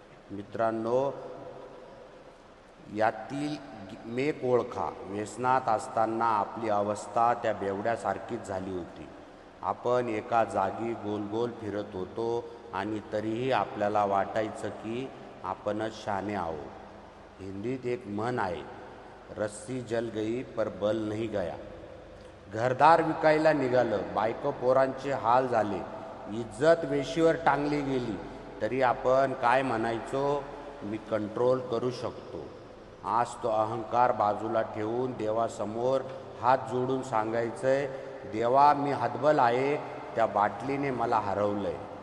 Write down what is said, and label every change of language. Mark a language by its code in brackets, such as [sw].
[mr] मित्रांनो, यातील मेक ओळखा। व्यसनात असताना आपली अवस्था त्या बेवड्यासारखीच झाली होती। आपण एका जागी गोल गोल फिरत होतो आणि तरीही आपल्याला वाटायचं की आपणच शहाणे आहोत। हिंदीत एक म्हण आहे, [hi] रस्सी जल गई पर बल नहीं गया। [mr] घरदार विकायला निघालं, बायको पोरांचे हाल झाले, इज्जत वेशीवर टांगली गेली, तरी आपण काय म्हणायचो, मी कंट्रोल करू शकतो। आज तो अहंकार बाजूला ठेवून देवासमोर हात जोडून सांगायचंय, देवा मी हतबल आहे, त्या बाटलीने मला हरवलंय।